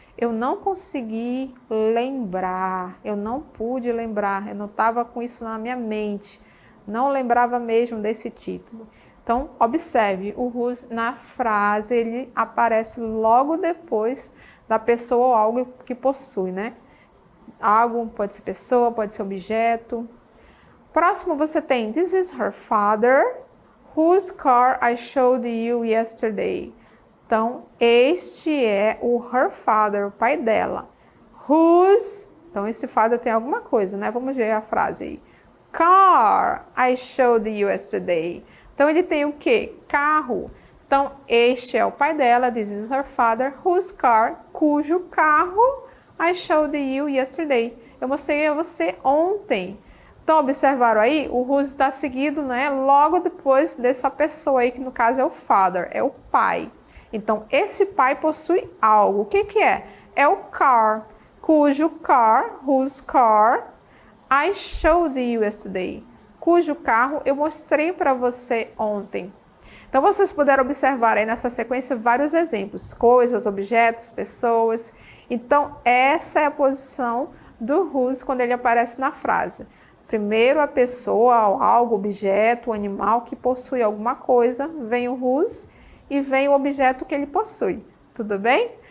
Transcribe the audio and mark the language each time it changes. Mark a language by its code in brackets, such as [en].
[pt] Eu não consegui lembrar, eu não pude lembrar, eu não estava com isso na minha mente, não lembrava mesmo desse título. Então, observe, o whose na frase, ele aparece logo depois da pessoa ou algo que possui, né? Algo pode ser pessoa, pode ser objeto. Próximo você tem, [en] this is her father, whose car I showed you yesterday. [pt] Então, este é o [en] her father, [pt] o pai dela. Whose, então esse father tem alguma coisa, né? Vamos ver a frase aí. [en] Car I showed you yesterday. [pt] Então, ele tem o quê? Carro. Então, este é o pai dela, [en] this is her father, whose car, [pt] cujo carro [en] I showed you yesterday. [pt] Eu mostrei a você ontem. Então, observaram aí? O whose está seguido, né? Logo depois dessa pessoa aí, que no caso é o father, é o pai. Então, esse pai possui algo. O que é? É o [en] car, cujo car, whose car, I showed you yesterday. [pt] Cujo carro eu mostrei para você ontem. Então, vocês puderam observar aí nessa sequência vários exemplos. Coisas, objetos, pessoas. Então, essa é a posição do whose quando ele aparece na frase. Primeiro, a pessoa, algo, objeto, animal que possui alguma coisa, vem o whose e vem o objeto que ele possui. Tudo bem?